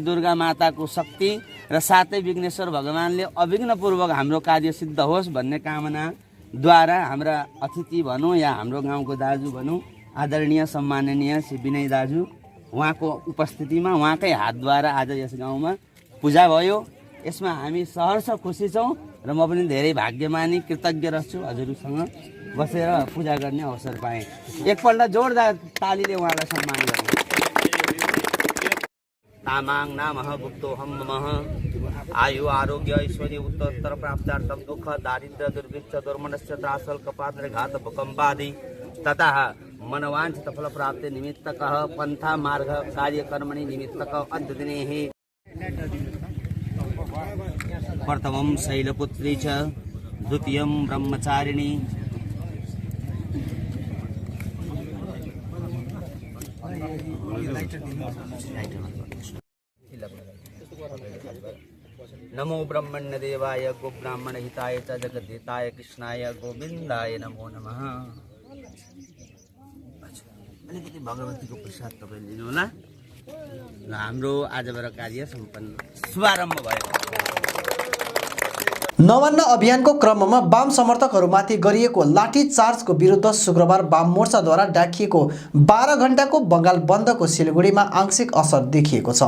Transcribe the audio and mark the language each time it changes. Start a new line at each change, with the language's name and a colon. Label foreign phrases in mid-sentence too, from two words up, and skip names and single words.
Nepali: दुर्गा माताको शक्ति र साथै विघ्नेश्वर भगवानले अविघ्नपूर्वक हाम्रो कार्य सिद्ध होस् भन्ने कामनाद्वारा हाम्रा अतिथि भनौँ या हाम्रो गाउँको दाजु भनौँ आदरणीय सम्माननीय श्री विनय दाजु, उहाँको उपस्थितिमा उहाँकै हातद्वारा आज यस गाउँमा पूजा भयो। यसमा हामी सहर्ष खुसी छौँ र म पनि धेरै भाग्यमानी कृतज्ञ रहन्छु हजुरसँग बसेर पूजा गर्ने अवसर पाएँ। एकपल्ट जोरदार तालीले उहाँलाई सम्मान गरौँ।
Sanskrit: तामाङ नामः भुक्तोऽहं ममः आयु आरोग्य ऐश्वर्य उत्तरोत्तर प्राप्त्यार्थं दुःख दारिद्र्य दुर्भिक्ष दुर्मनस्य त्रासल कपात्र घात भूकम्पादि ततः मनवांछित फल प्राप्ति निमित्तकः पंथा मार्ग कार्यकर्मणि निमित्तकः अद्य दिने प्रथमं शैलपुत्री च द्वितीयं ब्रह्मचारिणी नमो ब्रह्मण्य देवाय गो ब्राह्मण हिताय च जगद्धिताय कृष्णाय गोविन्दाय नमो नमः।
Nepali: अलिकति भगवतीको प्रसाद तपाईले लिनु होला र हाम्रो आजबाट कार्य सम्पन्न शुभारम्भ भयो। नवान्न अभियानको क्रममा वाम समर्थकहरूमाथि गरिएको लाठीचार्जको विरुद्ध शुक्रबार वाम मोर्चाद्वारा डाकिएको 12 घण्टाको बङ्गाल बन्दको सिलिगुडीमा आंशिक असर देखिएको छ।